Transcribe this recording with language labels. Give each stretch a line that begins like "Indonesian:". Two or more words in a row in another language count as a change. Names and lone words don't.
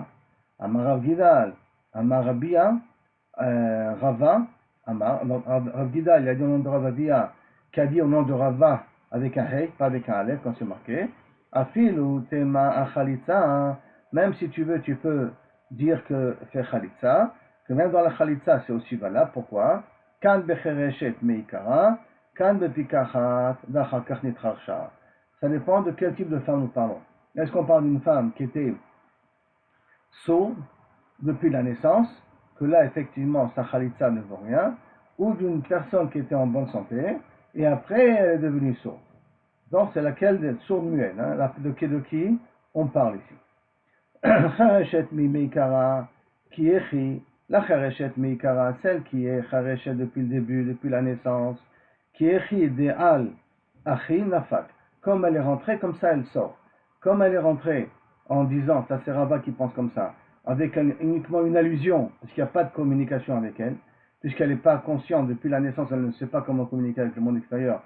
Aramaic: Amar Gidal, Amar Rabia, Rava, Amar, Rav Gidal,
French: il a dit au nom de Rav Abia qui a dit au nom de Rava avec un hey, pas avec un aleph quand c'est marqué,
Aramaic: afilu tema achalitza,
French: même si tu veux, tu peux dire que fait chalitza, que même dans la chalitza c'est aussi valable. Pourquoi?
Aramaic: Kan bechereshet meikara, kan bepikachat, vachar kach nitrarsha.
French: Ça dépend de quel type de femme nous parlons. Est-ce qu'on parle d'une femme qui était sourde depuis la naissance, que là effectivement sa khalitsa ne vaut rien, ou d'une personne qui était en bonne santé et après elle est devenue sourde. Donc c'est laquelle des sourdes muettes, hein, de qui on parle ici.
Aramaic: Chareshet mi meikara
French: qui est la
Aramaic: chareshet meikara,
French: celle qui est chareshet depuis le début, depuis la naissance, qui est de
Aramaic: al achi nafak.
French: Comme elle est rentrée, comme ça elle sort. Comme elle est rentrée en disant, ça c'est Rava qui pense comme ça, avec uniquement une allusion, parce qu'il n'y a pas de communication avec elle, puisqu'elle n'est pas consciente depuis la naissance, elle ne sait pas comment communiquer avec le monde extérieur.